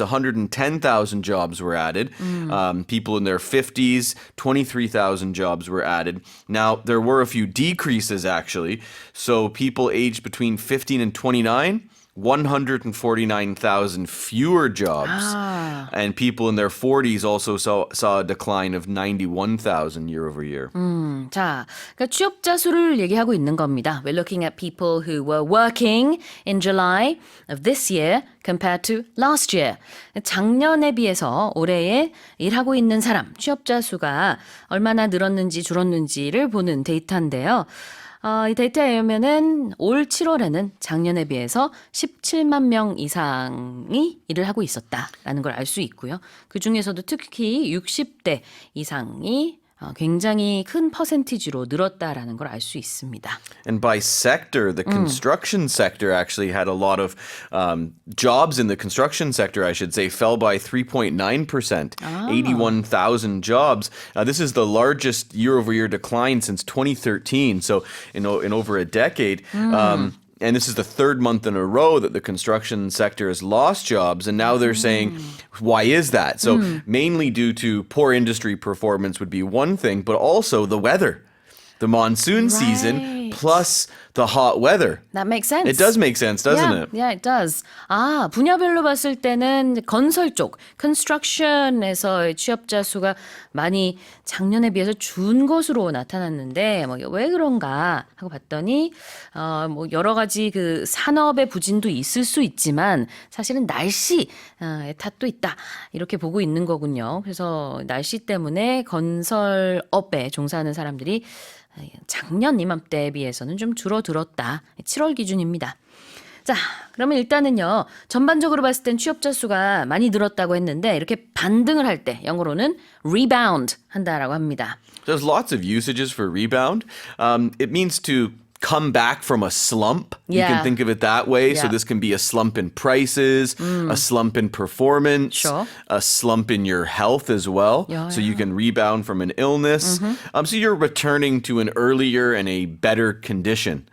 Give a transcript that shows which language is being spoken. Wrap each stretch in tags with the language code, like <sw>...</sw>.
<en>110,000 jobs were added. People in their 50s, 23,000 jobs were added. Now, there were a few decreases actually. So people aged between 15 and 29, 149,000 fewer jobs. And people in their 40s also saw a decline of 91,000 year over year.</en> <ko>자, 그러니까 취업자 수를 얘기하고 있는 겁니다.</ko> <en>We're looking at people who were working in July of this year compared to last year.</en> <ko>작년에 비해서 올해에 일하고 있는 사람, 취업자 수가 얼마나 늘었는지 줄었는지를 보는 데이터인데요. 이 데이터에 의하면은 올 7월에는 작년에 비해서 17만 명 이상이 일을 하고 있었다라는 걸 알 수 있고요. 그 중에서도 특히 60대 이상이 굉장히 큰 퍼센티지로 늘었다라는 걸 알 수 있습니다.</ko> <en>And by sector, the construction sector actually had a lot of jobs in the construction sector, I should say, fell by 3.9%, 81,000 jobs. This is the largest year-over-year decline since 2013, so in over a decade. And this is the third month in a row that the construction sector has lost jobs. And now they're saying, why is that? So mainly due to poor industry performance would be one thing, but also the weather. The monsoon season plus the hot weather. That makes sense. It does make sense, doesn't it? Yeah, it does.</en> <ko>분야별로 봤을 때는 건설 쪽, construction에서의 취업자 수가 많이 작년에 비해서 준 것으로 나타났는데 왜 그런가 하고 봤더니 여러 가지 그 산업의 부진도 있을 수 있지만 사실은 날씨의 탓도 있다. 이렇게 보고 있는 거군요. 그래서 날씨 때문에 건설업에 종사하는 사람들이 작년 이맘때에 비해서는 좀 줄어들었다. 7월 기준입니다. 자, 그러면 일단은요. 전반적으로 봤을 땐 취업자 수가 많이 늘었다고 했는데 이렇게 반등을 할 때 영어로는 rebound 한다라고 합니다.</ko> <en>There's lots of usages for rebound. It means to come back from a slump. You can think of it that way. So this can be a slump in prices, a slump in performance, a slump in your health as well. So you can rebound from an illness. So you're returning to an earlier and a better condition.</en>